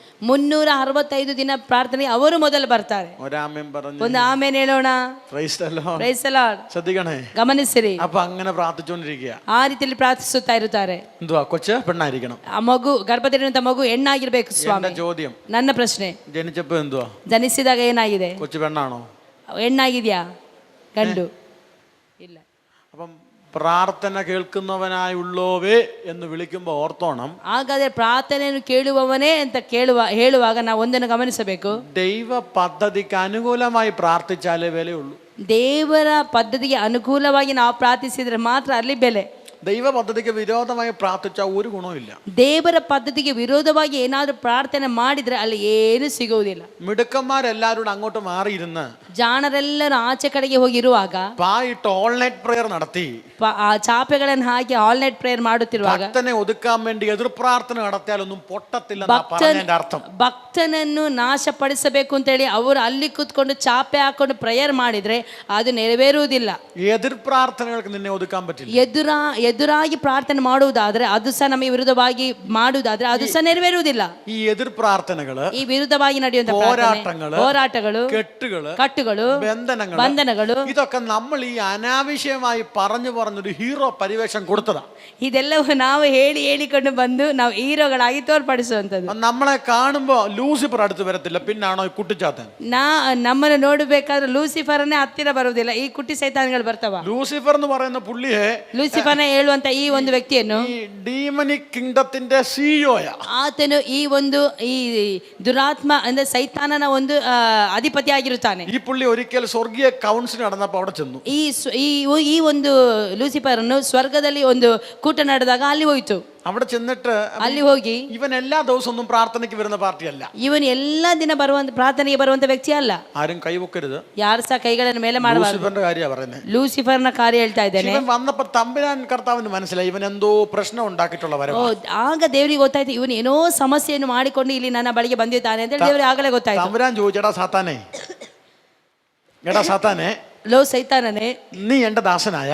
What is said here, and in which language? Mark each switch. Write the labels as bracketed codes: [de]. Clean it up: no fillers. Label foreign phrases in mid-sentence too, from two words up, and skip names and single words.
[kn] 365 ದಿನ ಪ್ರಾರ್ಥನೆ ಅವರು ಮೊದಲು ಬರ್ತಾರೆ. [ml] ഒരാമേൻ പറഞ്ഞു, [kn] ಒಂದು ಆಮೇನ್ ಹೇಳೋಣ. [en] Praise the Lord. Praise the Lord. [ml] ശ്രദ്ധിക്കണേ. [kn] ಗಮನಿಸಿರಿ. [ml] അപ്പൊ അങ്ങനെ പ്രാർത്ഥിച്ചുകൊണ്ടിരിക്കുക. [kn] ಆ ರೀತಿಯಲ್ಲಿ ಪ್ರಾರ್ಥಿಸುತ್ತಾ ಇರುತ್ತಾರೆ. [ml] എന്തുവാ? കൊച്ചു പെണ്ണായിരിക്കണം. [kn] ಆ ಮಗು, ಗರ್ಭದಲ್ಲಿರುವಂತ ಮಗು ಹೆಣ್ಣಾಗಿರ್ಬೇಕು ಸ್ವಾಮಿ. [ml] ചോദ്യം, [kn] ನನ್ನ ಪ್ರಶ್ನೆ, [ml] ജനിച്ചപ്പോ എന്തുവാ? [kn] ಜನಿಸಿದಾಗ ಏನಾಗಿದೆ? [ml] കൊച്ചു പെണ്ണാണോ? [kn] ಹೆಣ್ಣಾಗಿದ್ಯಾ? ಗಂಡು ಇಲ್ಲ. [ml] അപ്പം പ്രാർത്ഥന കേൾക്കുന്നവനായുള്ളോവേ എന്ന് വിളിക്കുമ്പോൾ ഓർത്തോണം, [kn] ಹಾಗಾದ್ರೆ ಪ್ರಾರ್ಥನೆಯನ್ನು ಕೇಳುವವನೇ ಅಂತ ಹೇಳುವಾಗ ನಾವು ಒಂದನ್ನು ಗಮನಿಸಬೇಕು. [ml] ദൈവ പദ്ധതിക്ക് അനുകൂലമായി പ്രാർത്ഥിച്ചാലേ വിലയുള്ളൂ. [kn] ದೇವರ ಪದ್ಧತಿಗೆ ಅನುಕೂಲವಾಗಿ ನಾವು ಪ್ರಾರ್ಥಿಸಿದ್ರೆ ಮಾತ್ರ ಅಲ್ಲಿ ಬೆಲೆ. [ml] ദൈവ പദ്ധതിക്ക് വിരോധമായി പ്രാർത്ഥിച്ചാൽ ഒരു ഗുണവുമില്ല. [kn] ದೇವರ ಪದ್ಧತಿಗೆ ವಿರೋಧವಾಗಿ ಏನಾದರೂ ಪ್ರಾರ್ಥನೆ ಮಾಡಿದ್ರೆ ಅಲ್ಲಿ ಏನು ಸಿಗುವುದಿಲ್ಲ. [ml] മിടുക്കന്മാരെല്ലാവരും അങ്ങോട്ട് മാറിയിരുന്ന് [kn] ಜಾಣರೆಲ್ಲರೂ ಆಚೆ ಕಡೆಗೆ ಹೋಗಿರುವಾಗ [ml] പായിട്ട് [en] all night prayer [ml] നടത്തി [kn] ಆ ಚಾಪೆಗಳನ್ನು ಹಾಕಿ [en] all night prayer [kn] ಮಾಡುತ್ತಿರುವಾಗ [ml] ഭക്തനെ ഒതുക്കാൻ വേണ്ടി എതിർ പ്രാർത്ഥന നടത്തിയാലൊന്നും പൊട്ടത്തില്ല അർത്ഥം. [kn] ಭಕ್ತನನ್ನು ನಾಶಪಡಿಸಬೇಕು ಅಂತೇಳಿ ಅವರು ಅಲ್ಲಿ ಕೂತ್ಕೊಂಡು ಚಾಪೆ ಹಾಕೊಂಡು ಪ್ರೇಯರ್ ಮಾಡಿದ್ರೆ ಅದು ನೆರವೇರುವುದಿಲ್ಲ. [ml] എതിർ പ്രാർത്ഥനകൾക്ക് നിന്നെ ഒതുക്കാൻ പറ്റില്ല. [kn] ಎದುರಾಗಿ ಪ್ರಾರ್ಥನೆ ಮಾಡುವುದಾದ್ರೆ ಅದು ಸಹ ನಮಗೆ ವಿರುದ್ಧವಾಗಿ ಮಾಡುವುದಾದ್ರೆ ಅದು ಸಹ ನೆರವೇರುವುದಿಲ್ಲ. [ml] ഈ എതിർ പ്രാർത്ഥനകള്, [kn] ಈ ವಿರುದ್ಧವಾಗಿ ನಡೆಯುವಂತ ಹೋರಾಟಗಳು, ಕಟ್ಟುಗಳು, ಬಂಧನಗಳು [ml] ഇതൊക്കെ നമ്മൾ ഈ അനാവശ്യമായി പറഞ്ഞൊരു ഹീറോ പരിവേഷം കൊടുത്തതാ. [kn] ಇದೆಲ್ಲವೂ ನಾವು ಹೇಳಿಕೊಂಡು ಬಂದು ನಾವು ಹೀರೋಗಳಾಗಿ ತೋರ್ಪಡಿಸುವಂತದ್ದು. [ml] നമ്മളെ കാണുമ്പോ ലൂസിഫർ അടുത്ത് വരത്തില്ല, പിന്നാണോ ഈ കുട്ടിച്ചാത്തൻ. [kn] ನಮ್ಮನ್ನು ನೋಡಬೇಕಾದ್ರೆ ಲೂಸಿಫರ್ನೇ ಹತ್ತಿರ ಬರುವುದಿಲ್ಲ, ಈ ಕುಟ್ಟಿ ಸೈತಾನ್ಗಳು ಬರ್ತಾವ. [ml] ലൂസിഫർ എന്ന് പറയുന്ന പുള്ളിയെ, [kn] ಲೂಸಿಫರ್ನ ಹೇಳುವಂತ ಈ ಒಂದು ವ್ಯಕ್ತಿಯನ್ನು [ml] ഈ [en] demonic kingdom CEO [kn] ಆತನು ಈ ದುರಾತ್ಮ ಅಂದ್ರೆ ಸೈತಾನನ ಒಂದು ಅಧಿಪತಿ ಆಗಿರುತ್ತಾನೆ. [ml] ഈ പുള്ളി ഒരിക്കൽ സ്വർഗീയ കൗൺസിൽ നടന്നപ്പോ അവിടെ ചെന്നു. [kn] ಈ ಒಂದು ಲೂಸಿಫರ್ ಅನ್ನು ಸ್ವರ್ಗದಲ್ಲಿ ಒಂದು ಕೂಟ ನಡೆದಾಗ ಅಲ್ಲಿ ಹೋಯ್ತು. [ml] അവിടെ ചെന്നിട്ട് [kn] ಅಲ್ಲಿ ಹೋಗಿ [ml] ഇവൻ എല്ലാ ദിവസവും ഒന്നും പ്രാർത്ഥനയ്ക്ക് വരുന്ന പാർട്ടിയല്ല. [kn] ಇವನು ಎಲ್ಲಾ ದಿನ ಪ್ರಾರ್ಥನೆಗೆ ಬರುವಂತ ವ್ಯಕ್ತಿ ಅಲ್ಲ. [ml] ആരും കൈവക്കരുത്, [kn] ಯಾರು ಸಹ ಕೈಗಳನ್ನು ಮೇಲೆ ಮಾಡಬಾರದು. [ml] ലൂസിഫറിന്റെ കാര്യമാണ് പറയുന്നത്. [kn] ಲೂಸಿಫರ್ನ ಕಾರ್ಯ ಹೇಳ್ತಾ ಇದ್ದೇನೆ. [ml] ഇവൻ വന്നപ്പോ തമ്പുരാൻ കർത്താവിന് മനസ്സിലായി ഇവൻ എന്തോ പ്രശ്നം ഉണ്ടാക്കിയിട്ടുള്ള വരവാ. [kn] ಆಗ ದೇವರಿಗೆ ಗೊತ್ತಾಯ್ತು ಇವನು ಏನೋ ಸಮಸ್ಯೆಯನ್ನು ಮಾಡಿಕೊಂಡು ಇಲ್ಲಿ ನನ್ನ ಬಳಿಗೆ ಬಂದಿದ್ದಾನೆ ಅಂತ ದೇವರಿಗೆ ಆಗಲೇ ಗೊತ್ತಾಯ್ತು. [ml] തമ്പുരാൻ ചോദിച്ചടാ സാത്താനെ, [kn] ಲೋ ಸೈತಾನನೇ, [ml] നീ എന്റെ ദാസനായ,